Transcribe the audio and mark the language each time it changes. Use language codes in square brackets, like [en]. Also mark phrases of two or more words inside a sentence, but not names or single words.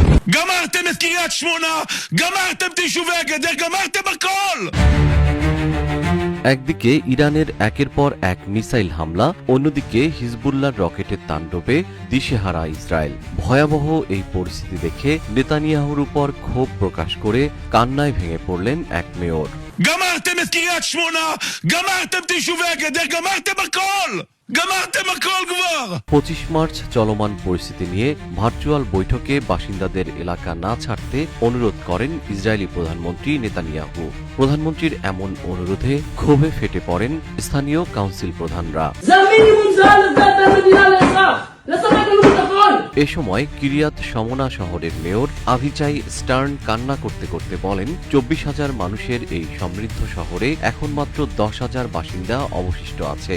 [he] גמרתם את קריית שמונה, גמרתם את יישובי הגדר, גמרתם הכל! [bn] একদিকে ইরানের একের পর এক মিসাইল হামলা, অন্যদিকে হিজবুল্লাহর রকেটের তাণ্ডবে দিশেহারা ইসরায়েল। ভয়াবহ এই পরিস্থিতি দেখে নেতানিয়াহুর উপর ক্ষোভ প্রকাশ করে কান্নায় ভেঙে পড়লেন এক মেয়র। [he] גמרתם את קריית שמונה, גמרתם את יישובי הגדר, גמרתם הכל! גמרתם הכל כבר! [bn] 25 মার্চ চলমান পরিস্থিতি নিয়ে ভার্চুয়াল বৈঠকে বাসিন্দাদের এলাকা না ছাড়তে অনুরোধ করেন ইসরায়েলি প্রধানমন্ত্রী নেতানিয়াহু। প্রধানমন্ত্রীর এমন অনুরোধে ক্ষোভে ফেটে পড়েন স্থানীয় কাউন্সিল প্রধানরা। এ সময় কিরিয়াত শমনা শহরের মেয়র আভিচাই স্টার্ন কান্না করতে করতে বলেন, 24,000 মানুষের এই সমৃদ্ধ শহরে এখন মাত্র 10,000 বাসিন্দা অবশিষ্ট আছে।